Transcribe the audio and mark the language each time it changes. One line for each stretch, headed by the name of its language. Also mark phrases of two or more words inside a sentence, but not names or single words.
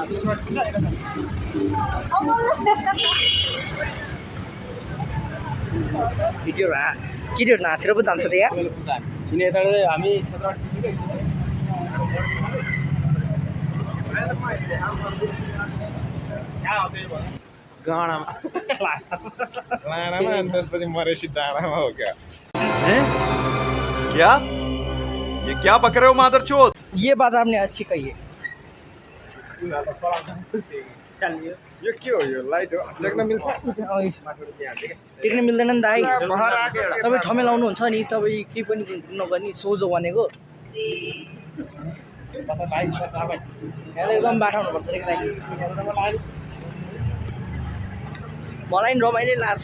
Nepali: केटीहरू नाचेर पो जान्छ त यहाँ। किन यता हामी डाँडामा त्यसपछि मरेसी डाँडामा हो क्या।
Hindi: ये क्या बक रहे हो मादरचोद? ये बात आपने अच्छी कही है।
Nepali: यो के हो यो लाइट हो देख्न मिल्छ टेक्न मिल्दैन नि दाइ बहार आएको एउटा तपाईँ ठमेल आउनुहुन्छ नि तपाईँ केही पनि नगर्ने सोझो भनेको यहाँ एकदम बाठाउनुपर्छ रे दाइ मलाई नि रमाइलो लाग्छ